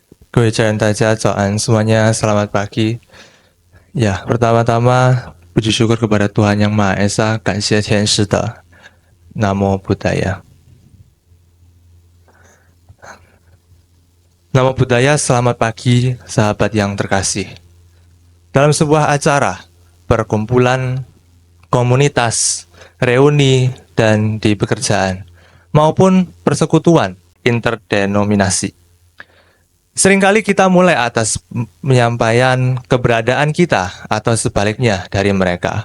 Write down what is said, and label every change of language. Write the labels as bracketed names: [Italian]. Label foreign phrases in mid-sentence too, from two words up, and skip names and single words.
[Chinese] 各位家人，大家早安 [Indonesian] semuanya, selamat pagi. Ya, pertama-tama puji syukur kepada Tuhan Yang Maha Esa, [Chinese] 感谢天使的 [Pali] Namo Buddhaya. Namo Buddhaya, [Indonesian] selamat pagi sahabat yang terkasih. Dalam sebuah acara, perkumpulan, komunitas, reuni, dan di pekerjaan, maupun persekutuan interdenominasi, seringkali kita mulai atas penyampaian keberadaan kita atau sebaliknya dari mereka.